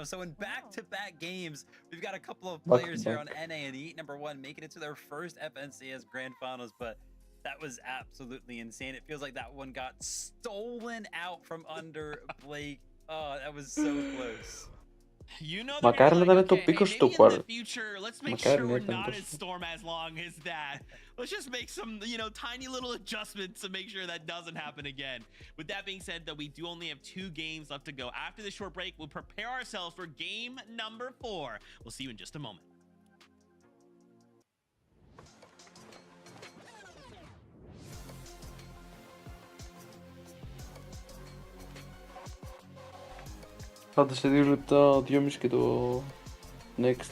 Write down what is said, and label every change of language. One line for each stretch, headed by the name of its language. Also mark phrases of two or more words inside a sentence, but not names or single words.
English: So in back-to-back games, we've got a couple of players here on NA and Heat #1 making it to their first FNCS Grand Finals, but that was absolutely insane. It feels like that one got stolen out from under Blake. Oh, that was so close. You know,
Greek: Μακάρι να ήταν το πίκο στο quad. Μακάρι να ήταν το
English: storm as long as that. Let's just make some, tiny little adjustments to make sure that doesn't happen again. With that being said, though, we do only have 2 games left to go. After this short break, we'll prepare ourselves for game number 4. We'll see you in just a moment.
Greek: Πάντα σε 2 λεπτά, 2,5 και το next.